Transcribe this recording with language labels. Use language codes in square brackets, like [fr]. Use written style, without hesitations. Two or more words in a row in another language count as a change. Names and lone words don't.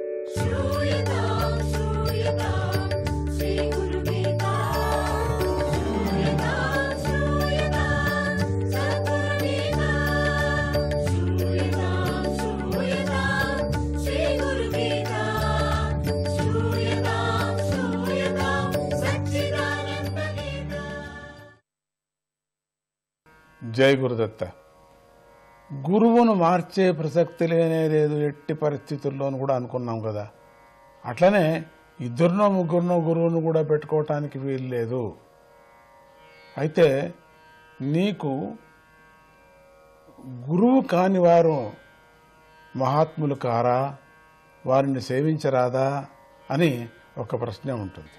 [sa] श्रूयतां श्रूयतां श्रीगुरुगीता श्रूयतां सद्गुरुगीता श्रूयतां श्रीगुरुगीता श्रूयतां सच्चिदानन्दगीता। [te] జై గురుదత్త. గురువును మార్చే ప్రసక్తి లేనేలేదు ఎట్టి పరిస్థితుల్లోనూ కూడా అనుకున్నాం కదా. అట్లనే ఇద్దరినో ముగ్గురినో గురువును కూడా పెట్టుకోవటానికి వీలు లేదు. అయితే నీకు గురువు కాని వారు మహాత్ములు కారా, వారిని సేవించరాదా అని ఒక ప్రశ్న ఉంటుంది.